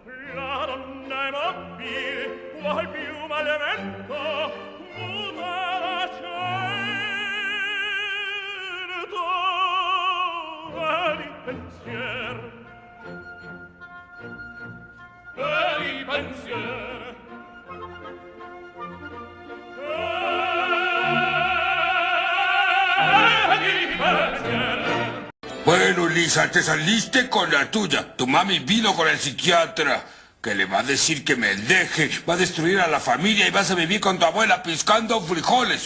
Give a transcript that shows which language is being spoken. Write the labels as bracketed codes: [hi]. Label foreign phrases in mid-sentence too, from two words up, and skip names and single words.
[it] La donna è mobile, qual più malevento, muta l'accento e di pensiero. E di pensiero. [es] Bueno, Lisa, te saliste con la tuya. Tu mami vino con el psiquiatra, que le va a decir que me deje, va a destruir a la familia y vas a vivir con tu abuela piscando frijoles.